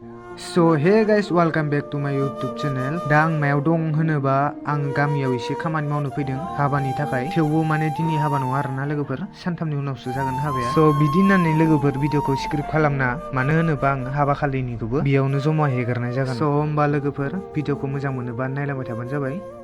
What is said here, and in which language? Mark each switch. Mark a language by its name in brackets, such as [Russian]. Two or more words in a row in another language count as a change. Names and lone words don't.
[English] So hey guys, welcome back to my YouTube channel. [Bodo] दा आं मायाव दं होनोबा आं गामियाव एसे खामानि मावनो फैदों हाबानि थाखाय। थेवबो माने दिनै हाबा नङा आरोना लोगोफोर, सानथामनि उनावसो जागोन हाबाया। So बिदि होननानै लोगोफोर भिडिअखौ स्क्रिप्ट खालामना, मानो होनोबा आं हाबा खालिनिखौबो बेयावनो जमा हेगारनाय जागोन। So होमबा लोगोफोर भिडिअखौ मोजां मोनोबा नायलांबाय थाबानो जाबाय।